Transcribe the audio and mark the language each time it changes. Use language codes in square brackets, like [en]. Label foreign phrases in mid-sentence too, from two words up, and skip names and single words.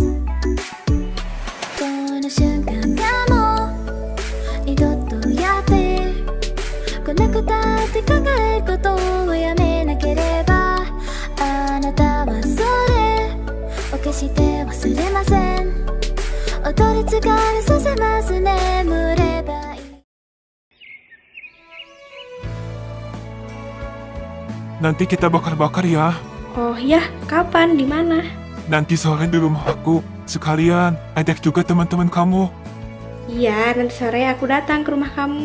[ja] この瞬間がもう二度とやってこなくたって考えることをやめなければ、あなたはそれを決して忘れません。踊り疲れさせます眠ればいい。 [id] Nanti kita bakar-bakar ya. Oh ya, kapan? Di mana? Nanti sore di rumah aku. Sekalian ajak juga teman-teman kamu. Iya, nanti sore aku datang ke rumah kamu.